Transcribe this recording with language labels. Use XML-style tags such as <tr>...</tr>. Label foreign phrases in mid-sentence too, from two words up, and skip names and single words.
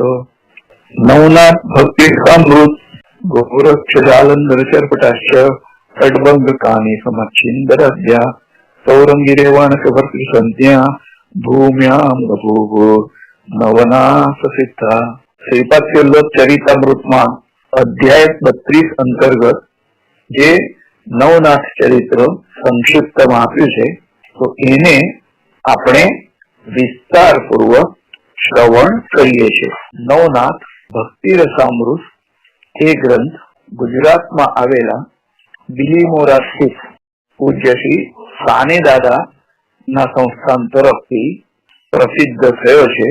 <sa>नवनाथ भक्ति समृत गोरक्ष जालंधर चरपटाश्च अडबंग कानी समच्छिंदरद्या सौरंगी रेवाणक भर्तृ संज्ञा भूम्याम बभूव नवनाथ सिद्धा।</sa> <gu>श्रीपाद वल्लभ चरितामृतમાં અધ્યાય 32 અંતર્ગત જે નવનાથ ચરિત્ર સંક્ષિપ્તમાં આપ્યું છે, તો એને આપણે વિસ્તારપૂર્વક શ્રવણ કરીએ છીએ। નવનાથ ભક્તિ રસામૃત એ ગ્રંથ ગુજરાતમાં આવેલા બિલીમોરા સ્થિત પૂજ્ય શ્રી સાને દાદા ના સંસ્થાન તરફથી પ્રસિદ્ધ થયો છે।</gu>